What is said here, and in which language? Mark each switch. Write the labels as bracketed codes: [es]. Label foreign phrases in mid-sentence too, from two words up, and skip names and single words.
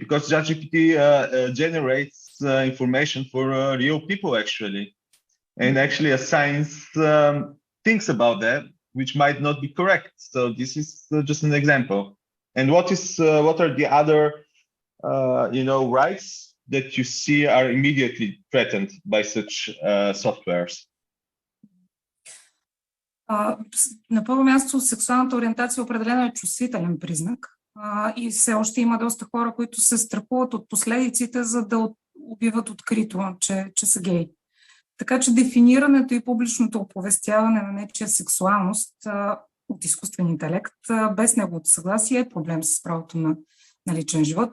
[en] Because ChatGPT generates information for real people, actually, and actually assigns things about them which might not be correct. So this is just an example. And what are the other rights that you see are immediately threatened by such softwares? [bg] На първо място, сексуалната ориентация определено е чувствителен признак и все още има доста хора, които се страхуват от последиците, за да убиват открито, че са геи. Така че дефинирането и публичното оповестяване на нечия сексуалност от изкуствен интелект без неговото съгласие е проблем с правото на личен живот.